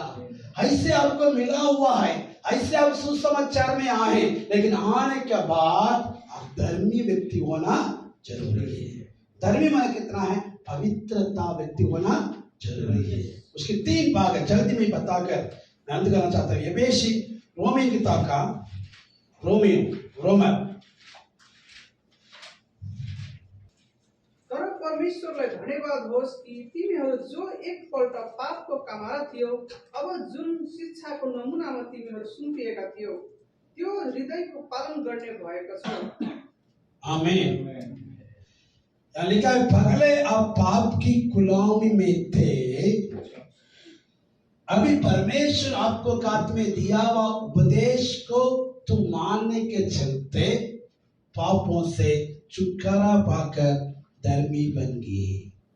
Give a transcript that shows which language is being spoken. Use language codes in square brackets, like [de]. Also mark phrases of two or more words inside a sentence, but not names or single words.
[hi] ऐसे आपको मिला हुआ है, ऐसे आप सुसमाचार में आए, लेकिन आने के बाद आप धर्मी व्यक्ति होना जरूरी है। धर्मी माने कितना है? पवित्रता व्यक्ति होना जरूरी है। उसके 3 भाग है, जल्दी में बताकर मैं अंत करना चाहता हूँ। एफेसी रोमी किताब का रोमर [ne] तर परमेश्वरलाई धन्यवाद होस् कि तिमीहरू जो एकपल्ट पापको कमारा थियो, अब जुन शिक्षाको नमुनामा तिमीहरू सुम्पिएका थियो, त्यो हृदयको पालन गर्ने भएको छ। आमीन। [hi] लिखा है, पहले आप पाप की गुलामी में थे, अभी परमेश्वर आपको कात में दिया हुआ उपदेश को तुम मानने के चलते पापों से छुटकारा पाकर धर्मी बन गए।